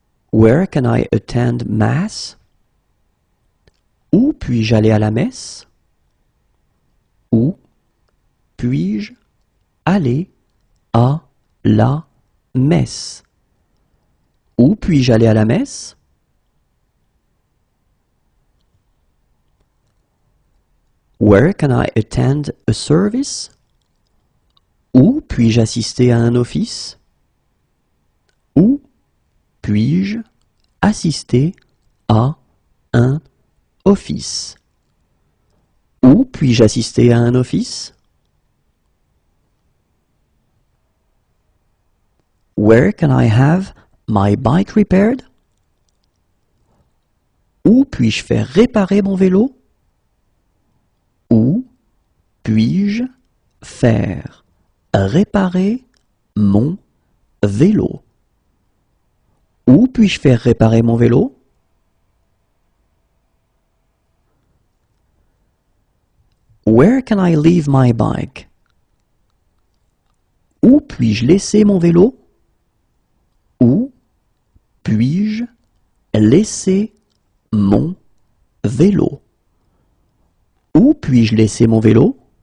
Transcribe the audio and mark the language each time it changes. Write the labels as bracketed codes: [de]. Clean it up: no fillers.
[en] Where can I attend mass? [fr] Où puis-je aller à la messe? Où puis-je aller à la messe? Où puis-je aller à la messe? [en] Where can I attend a service? [fr] Où puis-je assister à un office? Où puis-je assister à un office? Où puis-je assister à un office? [en] Where can I have my bike repaired? [fr] Où puis-je faire réparer mon vélo? Où puis-je faire réparer mon vélo? Où puis-je faire réparer mon vélo? [en] Where can I leave my bike? [fr] Où puis-je laisser mon vélo? Où puis-je laisser mon vélo? Où puis-je laisser mon vélo?